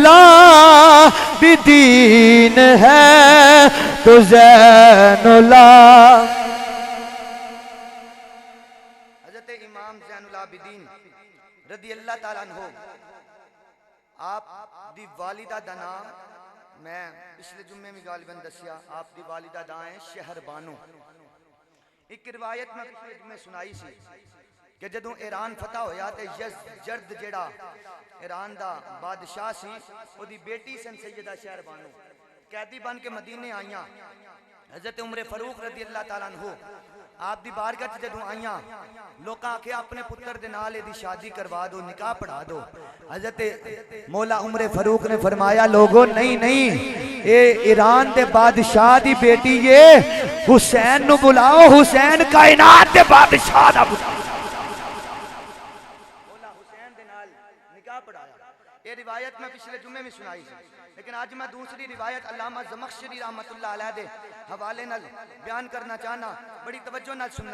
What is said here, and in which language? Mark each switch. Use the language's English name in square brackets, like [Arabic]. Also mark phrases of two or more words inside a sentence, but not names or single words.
[Punjabi] العابدین ہے تو زین حضرت امام زین العابدین [Arabic] رضی اللہ تعالیٰ عنہ [Punjabi] آپ دی والدہ دا نام میں پچھلے جمعے میں غالباً دسیا آپ دی والدہ دا ہیں شہر بانو ایک روایت میں پچھلے جمعے سنائی سی کہ جدوں ایران فتح ہویا تے یزجرد جیڑا ایران دا بادشاہ سی وہ دی بیٹی سن سیدہ شہر بانو قیدی بن کے مدینے آئیاں حضرت عمر فاروق [Arabic] رضی اللہ تعالیٰ عنہ [Punjabi] آپ دی بارگاہ وچ جدوں آئیاں لوکاں آکھیا اپنے پتر دے نال دی شادی کروا دو نکاح پڑھا دو حضرت مولا عمر فاروق نے فرمایا لوگوں نہیں نہیں اے ایران دے بادشاہ دی بیٹی یہ حسین نو بلاؤ حسین کائنات دے بادشاہ دا بلاؤ مولا حسین دے نال نکاح پڑھایا [Urdu] یہ روایت میں پچھلے جمعے میں سنائی تھی [Punjabi] لیکن آج میں دوسری روایت علامہ زمخشری [Arabic] رحمت اللہ علیہ [Punjabi] دے حوالے نال بیان کرنا چاہنا بڑی توجہ نال سننا